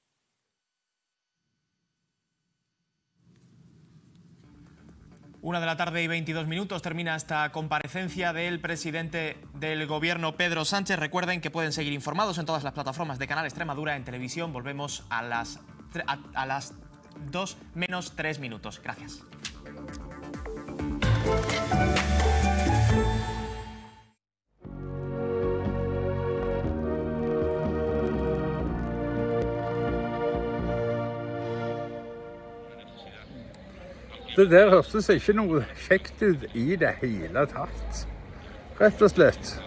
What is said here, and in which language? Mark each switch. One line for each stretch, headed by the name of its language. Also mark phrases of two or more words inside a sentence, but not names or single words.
Spanish: Una de la tarde y 22 minutos termina esta comparecencia del presidente del Gobierno, Pedro Sánchez. Recuerden que pueden seguir informados en todas las plataformas de Canal Extremadura en televisión. Volvemos a las 2 menos 3 minutos. Gracias.
Norwegian: Det der hørtes ikke noe kjekt ut i det hele tatt, rett og slett.